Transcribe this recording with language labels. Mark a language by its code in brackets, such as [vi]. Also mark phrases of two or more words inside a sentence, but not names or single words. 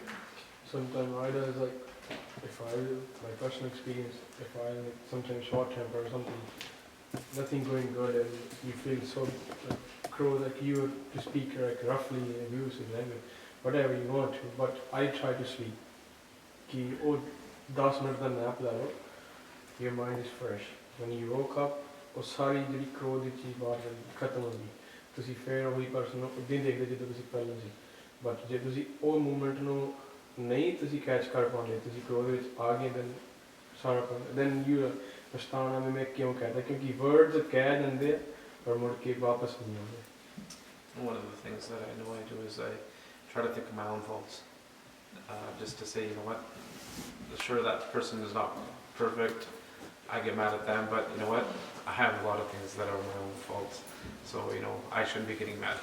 [en] Sometimes I do is like, if I, my personal experience, if I like sometimes short temper or something, nothing going good and you feel so like crow like you have to speak like roughly abusive language, whatever you want to, but I try to sleep. [pa] Ki oh 10 minute da nap la lo, [en] your mind is fresh. When you woke up, [pa] ਉਹ ਸਾਰੀ ਜਿਹੜੀ ਕ੍ਰੋਧ ਦੀ ਚੀਜ਼ ਬਾਹਰ ਖਤਮ ਹੋ ਗਈ, ਤੁਸੀਂ ਫਿਰ ਉਹੀ ਪਰਸਨ ਨੂੰ ਉਦੋਂ ਦੇਖਦੇ ਜਿੱਦਾਂ ਤੁਸੀਂ ਪਹਿਲਾਂ ਸੀ। ਬਟ ਜੇ ਤੁਸੀਂ ਉਹ ਮੂਵਮੈਂਟ ਨੂੰ ਨਹੀਂ ਤੁਸੀਂ ਕੈਚ ਕਰ ਪਾਉਂਦੇ, ਤੁਸੀਂ ਕ੍ਰੋਧ ਵਿੱਚ ਆ ਗਏ, [en] then you [pa] ਪਛਤਾਉਣਾ ਵੀ ਮੈਂ ਕਿਉਂ ਕਹਿਤਾ, ਕਿਉਂਕਿ ਵਰਡਸ ਕਹਿ ਦਿੰਦੇ ਆ ਪਰ ਮੁੜ ਕੇ ਵਾਪਸ ਨਹੀਂ ਆਉਂਦੇ। [en] One of the things that I know I do is I try to think of my own faults, just to say, you know what, sure that person is not perfect, I get mad at them, but you know what, I have a lot of things that are my own faults, so you know, I shouldn't be getting mad.